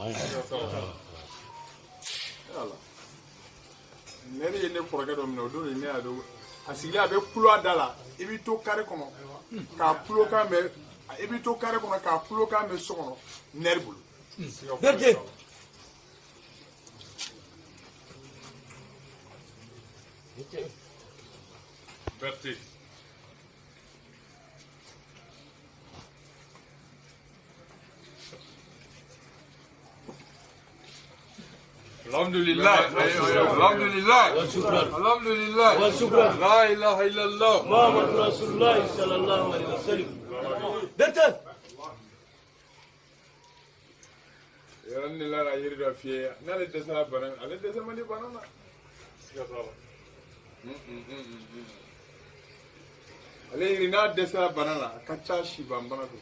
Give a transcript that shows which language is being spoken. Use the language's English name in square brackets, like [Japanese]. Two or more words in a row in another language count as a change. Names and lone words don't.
[Bambara] Ne ye ne kɔrɔkɛ dɔ minɛ o don ne y'a dɔn a sigilen a bɛ kulo da la i bɛ to kare kɔnɔ k'a kulokan mɛn i bɛ to kare kɔnɔ k'a kulokan mɛn so kɔnɔ nɛri bolo. Berthe. Berthe. [Arabic] الحمد لله، الحمد لله، الحمد لله، لا إله إلا الله, محمد رسول الله صلى الله عليه وسلم. Berthe. [Bambara] Yaran ni Lala yiri dɔ fiyɛ n'ale dɛsɛra bana ale dɛsɛ man di bana na. Ale yiri n'a dɛsɛra bana la a ka ca si ban bana don.